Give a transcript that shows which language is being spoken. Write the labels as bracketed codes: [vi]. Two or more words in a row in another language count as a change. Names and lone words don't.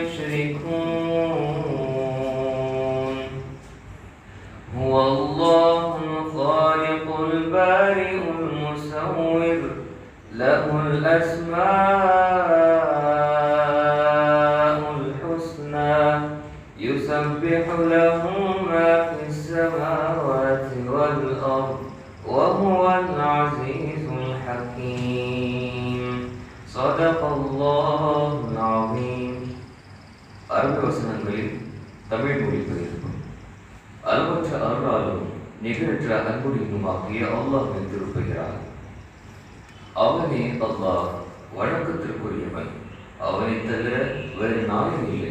[ar] يشركون هو الله الخالق البارئ المصور له الأسماء الحسنى يسبح له ما في السماوات والأرض وهو العزيز الحكيم صدق الله العظيم. [ta] அருள் வசனங்களில் தமிழ் மொழிபெயர்ப்பு. அளவற்ற அருளாலும் நிகரற்ற அன்புடையுமாகிய அல்லாஹ்வின் திருப்பெயரால். அவனே அல்லாஹ் வணக்கத்திற்குரியவன். அவனை தவிர வேறு நாளும் இல்லை.